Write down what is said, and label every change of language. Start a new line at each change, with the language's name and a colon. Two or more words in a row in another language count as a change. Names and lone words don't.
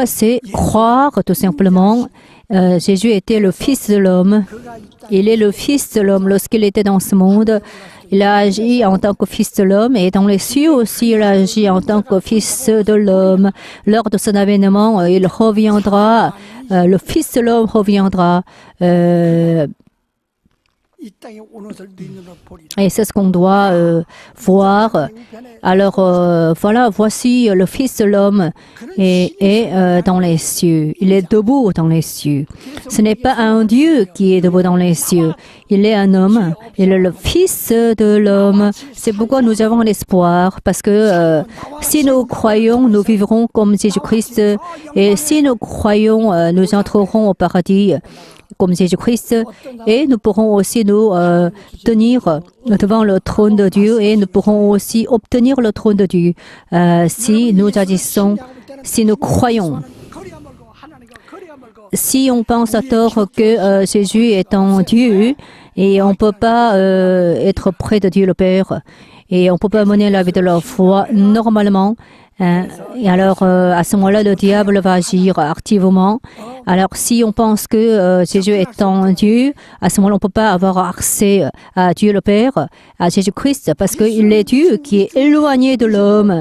French: C'est croire tout simplement. Jésus était le Fils de l'homme. Il est le Fils de l'homme. Lorsqu'il était dans ce monde, il a agi en tant que Fils de l'homme et dans les cieux aussi, il a agi en tant que Fils de l'homme. Lors de son avènement, il reviendra, le Fils de l'homme reviendra.
Korean: 이 땅에 오는 것을 눈으로 보리라.
French: Et c'est ce qu'on doit voir. Alors voilà, voici le Fils de l'homme est dans les cieux. Il est debout dans les cieux. Ce n'est pas un Dieu qui est debout dans les cieux. Il est un homme. Il est le Fils de l'homme. C'est pourquoi nous avons l'espoir. Parce que si nous croyons, nous vivrons comme Jésus-Christ. Et si nous croyons, nous entrerons au paradis comme Jésus-Christ, et nous pourrons aussi nous tenir devant le trône de Dieu, et nous pourrons aussi obtenir le trône de Dieu si nous agissons, si nous croyons.
Korean: 거리가 멀고 하나님과 거리가 멀고
French: Si on pense à tort que Jésus est en Dieu, et on ne peut pas être près de Dieu le Père, et on ne peut pas mener la vie de la foi normalement, et alors, à ce moment-là, le diable va agir activement. Alors, si on pense que Jésus est en Dieu, à ce moment-là, on ne peut pas avoir accès à Dieu le Père, à Jésus-Christ, parce qu'il est Dieu qui est éloigné de l'homme.